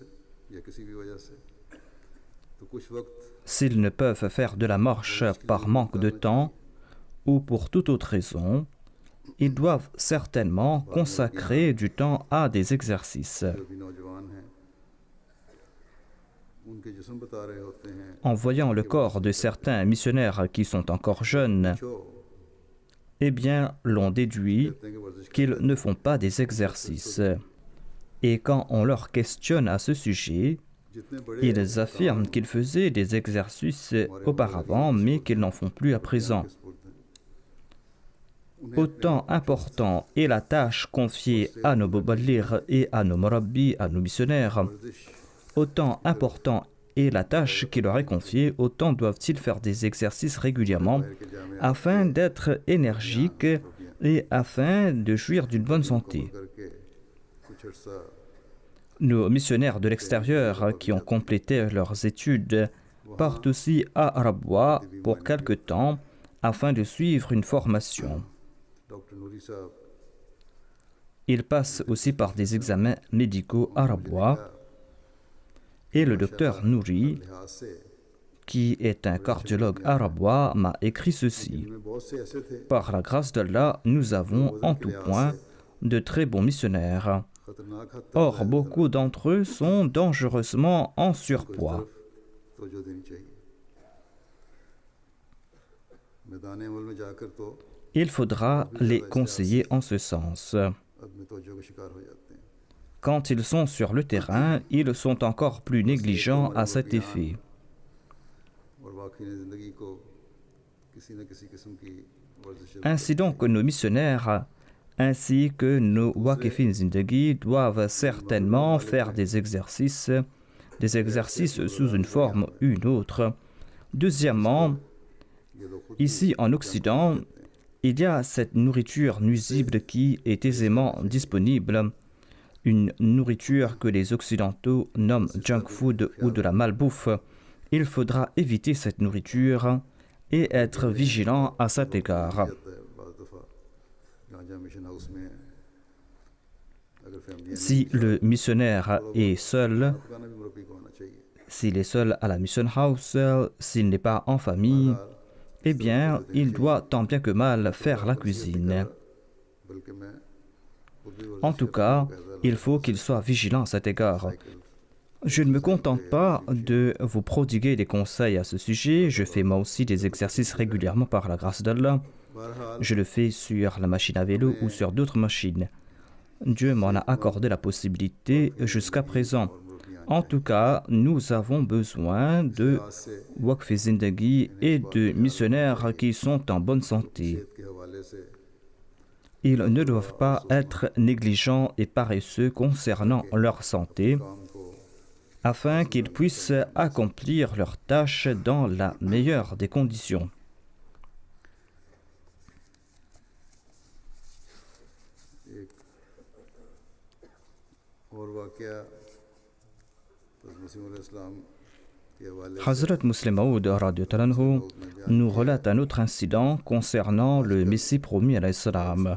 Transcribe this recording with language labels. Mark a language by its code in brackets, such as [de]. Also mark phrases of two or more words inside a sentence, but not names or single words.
[fr] S'ils ne peuvent faire de la marche par manque de temps ou pour toute autre raison, ils doivent certainement consacrer du temps à des exercices. [ur] ان کے جسم بتا رہے ہوتے ہیں [fr] En voyant le corps de certains missionnaires qui sont encore jeunes, [ur] जो [fr] eh bien, l'on déduit [ur] کہتے ہیں کہ ورزش [fr] qu'ils ne font pas des exercices. Et quand on leur questionne à ce sujet, [ur] جتنے بڑے [fr] ils affirment qu'ils faisaient des exercices auparavant, mais qu'ils n'en font plus à présent. Autant important est la tâche confiée à nos boballir et à nos morabbi, à nos missionnaires, autant important est la tâche qui leur est confiée, autant doivent-ils faire des exercices régulièrement afin d'être énergiques et afin de jouir d'une bonne santé. [ur] کر کے کچھ عرصہ [fr] Nos missionnaires de l'extérieur qui ont complété leurs études partent aussi à Arabwa pour quelque temps afin de suivre une formation. [ur] ڈاکٹر نوری صاحب [fr] Ils passent aussi par des examens médicaux à Arabwa et le docteur Nouri, [ur] لحاظ سے [fr] qui est un cardiologue arabois, m'a écrit ceci. [ur] ان میں بہت سے ایسے تھے [fr] Par la grâce d'Allah, nous avons en tout point de très bons missionnaires. [ur] خطرناک حد تک [fr] Or, beaucoup d'entre eux sont dangereusement en surpoids. [ur] توجہ دینی چاہیے میدان عمل میں جا کر تو [fr] Il faudra les conseiller en ce sens. [ur] آدمی توجہ کا شکار ہو جاتے ہیں [fr] Quand ils sont sur le terrain, ils sont encore plus négligents à cet effet. [ur] اور واقعی نے زندگی کو کسی نہ کسی قسم کی ورزش [fr] Ainsi donc, nos missionnaires ainsi que nos [ur] واقفین زندگی [fr] doivent certainement faire des exercices sous une forme ou une autre. Deuxièmement, [ur] یہ لوگ خود [fr] ici en Occident, il y a cette nourriture nuisible qui est aisément disponible, une nourriture que les Occidentaux nomment [en] junk food [fr] ou de la malbouffe. Il faudra éviter cette nourriture et être vigilant à cet égard. [ur] جاتا ہے بعض دفعہ جہاں جہاں [en] mission house [ur] میں اگر فیملی [fr] Si le missionnaire est seul, [ur] پکانا بھی مربی کو آنا چاہیے [fr] s'il est seul à la [en] mission house, [fr] s'il n'est pas en famille, eh bien, il doit tant bien que mal faire la cuisine. [ur] بلکہ میں خود بھی [fr] En tout cas, il faut qu'il soit vigilant à cet égard. Je ne me contente pas de vous prodiguer des conseils à ce sujet, je fais moi aussi des exercices régulièrement par la grâce d'Allah. [ur] बहरहाल [fr] Je le fais sur la machine à vélo ou sur d'autres machines. Dieu m'en a accordé la possibilité jusqu'à présent. En tout cas, nous avons besoin de [ur] آج سے وقف زندگی [fr] et de missionnaires qui sont en bonne santé. [ur] صحت کے حوالے سے [fr] Ils ne doivent pas être négligents et paresseux concernant leur santé, [ur] کام کو [fr] afin qu'ils puissent accomplir leurs tâches dans la meilleure des conditions. [ur] ایک اور واقعہ مسیح علیہ السلام کے حوالے سے [fr] Hazrat Muslim Maud [ar] رضي الله عنه [fr] nous relate un autre incident concernant le Messie promis à l'Islam.